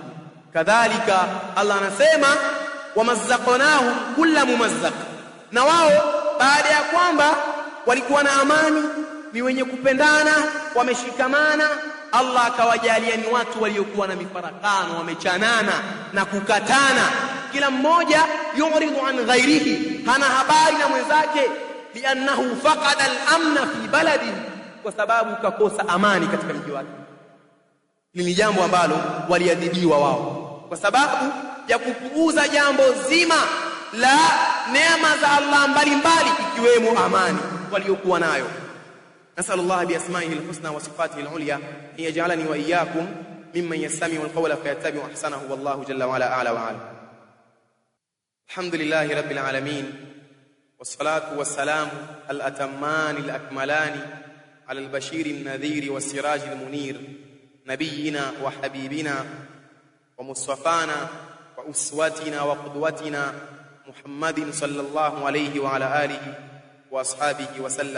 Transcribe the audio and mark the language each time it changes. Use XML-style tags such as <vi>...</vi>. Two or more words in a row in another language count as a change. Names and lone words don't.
<sw>Kadhalika Allah anasema</sw> <ar>ومزقناهم كل ممزق,</ar> <sw>na wao baada ya kwamba walikuwa na amani, ni wenye kupendana, wameshikamana, Allah akawajalia ni watu waliokuwa na mifarakano, wamechanana na kukatana, kila mmoja</sw> <ar>يريد عن غيره,</ar> <sw>hana habari na mwenzake,</sw> <ar>لأنه فقد الأمن في بلدي,</ar> <sw>kwa sababu kakosa amani katika mji wake. Ni jambo ambalo waliadhibiwa wao kwa sababu ya kupuuza jambo zima la neema za Allah mbalimbali, ikiwemo amani waliokuwa nayo.</sw> <ar>نسأل الله بأسمائه الحسنى وصفاته العليا أن يجعلنا وإياكم ممن يستمع القول فيتبع أحسنه والله جل وعلا أعلى وأعلم. الحمد لله رب العالمين والصلاة والسلام الأتمان الأكملان على البشير النذير والسراج المنير نبينا وحبيبنا ومصطفانا وأسوتنا وقدوتنا محمد صلى الله عليه وعلى آله وأصحابه وسلم.</ar>